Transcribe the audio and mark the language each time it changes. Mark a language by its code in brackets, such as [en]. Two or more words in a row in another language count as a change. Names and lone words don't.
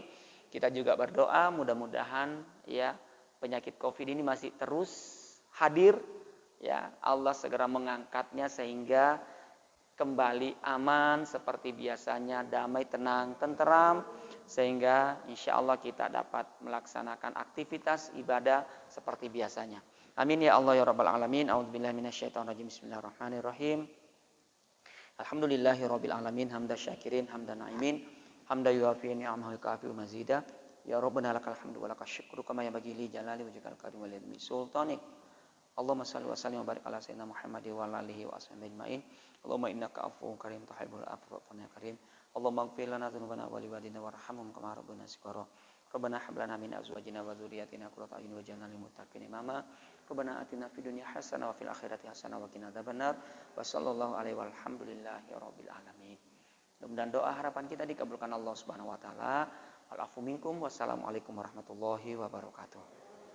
[id] Kita juga berdoa mudah-mudahan ya penyakit Covid ini masih terus hadir, [ar] يا الله [id] segera mengangkatnya sehingga kembali aman seperti biasanya, damai, tenang, tenteram, sehingga [ar] إن شاء الله [id] kita dapat melaksanakan aktivitas ibadah seperti biasanya. [ar] آمين يا الله يا رب العالمين. أعوذ بالله من الشيطان الرجيم. بسم الله الرحمن الرحيم. الحمد لله رب العالمين، حمدا شاكرين، حمدا ناعمين، حمدا يوافي نعمه كافي مزيده. يا ربنا لك الحمد ولك الشكر كما ينبغي لجلال وجهك الكريم ولسلطانك. اللهم صل وسلم وبارك على سيدنا محمد وعلى آله وأصحابه أجمعين. اللهم إنك عفو كريم تحب العفو فاعف يا كريم. اللهم اغفر لنا ذنوبنا ولوالدينا وارحمهم كما ربانا صغارا. ربنا هب لنا من أزواجنا وذرياتنا قرة أعين واجعلنا للمتقين إماما. ربنا آتنا في الدنيا حسنة وفي الآخرة حسنة وقنا عذاب النار. وصلى الله عليه والحمد لله رب العالمين. [id] Mudah-mudahan doa harapan kita dikabulkan Allah [ar] سبحانه وتعالى. العفو منكم. والسلام عليكم ورحمة الله وبركاته.